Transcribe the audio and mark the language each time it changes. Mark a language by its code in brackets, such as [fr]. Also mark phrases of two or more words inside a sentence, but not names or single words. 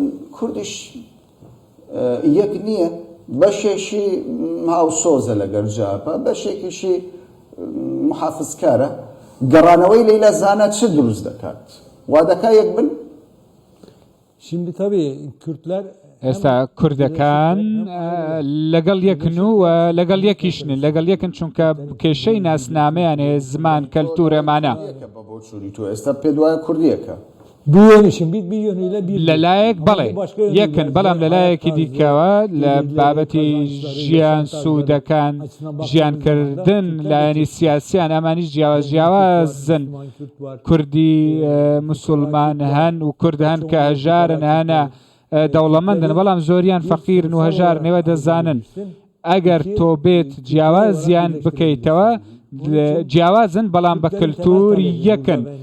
[ckb] دەڵێن کوردیش یەک نییە بەشێکی هاوسۆزە لەگەر جاپە بەشێکیشی محافزکارە گەڕانەوەی لەیلا زانە چ دروست دەکات وا دەکا یەک بن [tr] Şimdi tabii Kürtler [ckb] ئێستا کوردەکان لەگەڵ یەکن و لەگەڵ یەکیشن لەگەڵ یەکن چونکە کێشەی ناسنامەیان هەیە زمان کەلتورەمانە بۆ چوری تۆ ئێستا پێ دوایە کوردیەکە [tr] bir yönü şimdi bir yönüyle bir [ckb] لەلایەک بەڵێ یەکن بەڵام لەلایەکی دیکەوە لە بابەتی ژیان سوودەکان ژیانکردن لایەنی سیاسیان ئەمانیش جیاوازن کوردی موسڵمان هەن و کورد هەن کە هەژارن هەنە دەوڵەمەندن بەڵام زۆریان فەقیرن و هەژار نێوە دەزانن ئەگەر تۆ بێت جیاوازیان بکەیتەوە جیاوازن بەڵام بە کللتوری یەکن